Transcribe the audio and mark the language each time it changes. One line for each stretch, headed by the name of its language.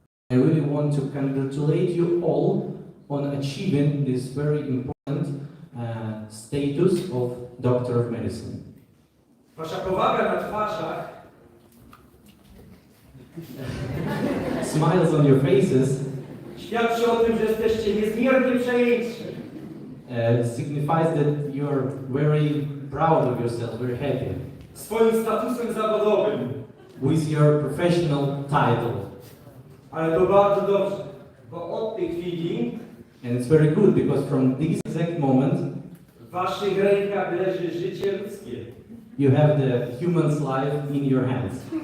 English: I really want to congratulate you all on achieving this very important status of Doctor of Medicine.
Polish: Wasza powaga na twarzach
English: Smiles on your faces
Polish: świadczy o tym, że jesteście niezmiernie przejęci.
English: signifies that you are very proud of yourself, very happy
Polish: Swoim statusem zawodowym.
English: with your professional title.
Polish: Ale to bardzo dobrze, bo od tej chwili
English: And it's very good because from this exact moment
Polish: w Waszych rękach leży życie ludzkie.
English: you have the human's life in your hands.